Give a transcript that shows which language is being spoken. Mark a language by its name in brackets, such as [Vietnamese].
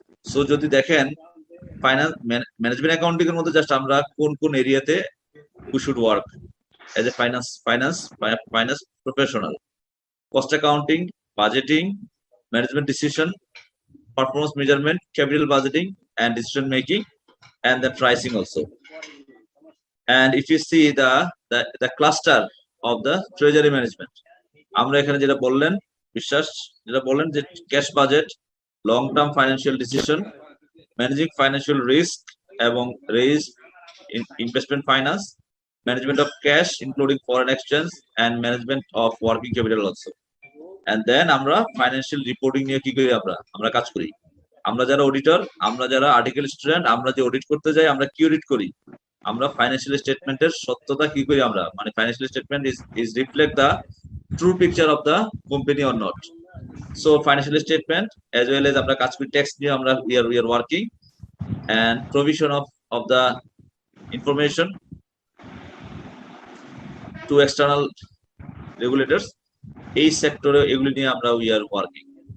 [English] So [Bangla] যদি দেখেন management accounting এর মধ্যে জাস্ট আমরা কোন এরিয়াতে [English] we should work as a finance professional: cost accounting, budgeting, management decision, performance measurement, capital budgeting and decision making, and the pricing also. And if you see the cluster of the treasury management, [Bangla] আমরা এখানে যেটা বললেন বিশ্বাস, যেটা বললেন যে [English] Cash budget, long term financial decision, managing financial risk এবং raise investment finance, management of cash including foreign exchange and management of working capital also. And then [Bangla] আমরা ফাইন্যান্সিয়াল রিপোর্টিং নিয়ে কি করি, আমরা কাজ করি। আমরা যারা অডিটর, আমরা যারা আর্টিকেল স্টুডেন্ট, আমরা যে অডিট করতে যাই, আমরা কি অডিট করি? আমরা ফাইন্যান্সিয়াল স্টেটমেন্টের সত্যতা কি করি আমরা, মানে financial statement [English] Is reflect true picture of the company or not. So financial statement as well as [Bangla] আমরা কাজ করি [English] text [Bangla] নিয়ে আমরা [English] we are working and provision of the information to external regulators [Bangla] এই সেক্টরে এগুলি নিয়ে আমরা [English] we are working.